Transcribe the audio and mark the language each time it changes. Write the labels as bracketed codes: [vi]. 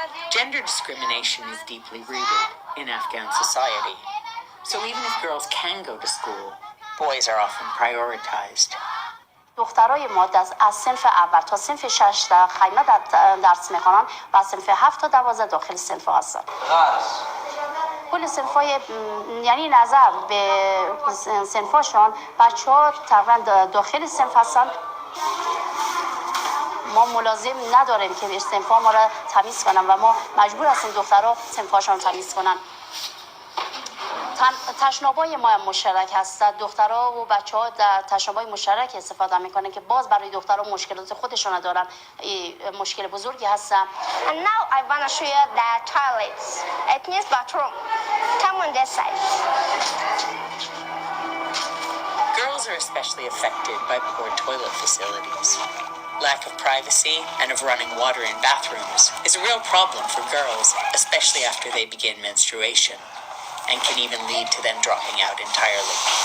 [en] Gender discrimination is deeply rooted in Afghan society. So even if girls can go to school, boys are often prioritized. [fa] دخترای ما از صنف اول تا صنف 6 در خیمه درس میخوانن و از صنف 7 تا 12 داخل صنف هستن. کل صنفای یعنی نظر به صنفاشون بچه‌ها تقریبا داخل صنف هستن. ما ملازم نداریم که صنف‌ها ما را تمیز کنن و ما مجبور هستیم دخترها صنفاشون تمیز کنن. تشنابای ما هم مشترک هست. دخترها و بچه‌ها در تشنابای مشترک استفاده میکنن که باز برای دخترها مشکلات خودشون دارن. مشکل بزرگی هست. [en] And now I want to show you the toilets. It means bathroom. Come on this side. Girls are especially affected by poor toilet facilities. Lack of privacy and of running water in bathrooms is a real problem for girls, especially after they begin menstruation, and can even lead to them dropping out entirely.